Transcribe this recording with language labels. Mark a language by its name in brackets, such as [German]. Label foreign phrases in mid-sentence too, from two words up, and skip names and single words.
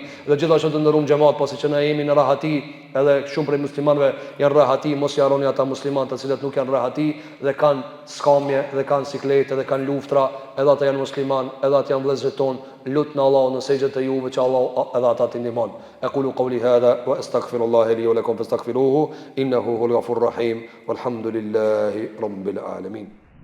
[Albanian] Dhe gjithashtu të ndërum xhamat, pasi që na jemi në rahati, edhe shumë prej muslimanëve janë rahati, mos i harroni ata muslimanë të cilët nuk janë rahati dhe kanë skamje dhe kanë siklete dhe kanë luftra, edhe ata janë musliman, edhe ata janë vëllezërit tonë. Lutna Allahu në sejdët e juve që Allahu edhe ata të ndihmon. [Arabic] أقول قولي هذا وأستغفر الله لي ولكم فاستغفروه إنه هو الغفور الرحيم والحمد لله رب العالمين.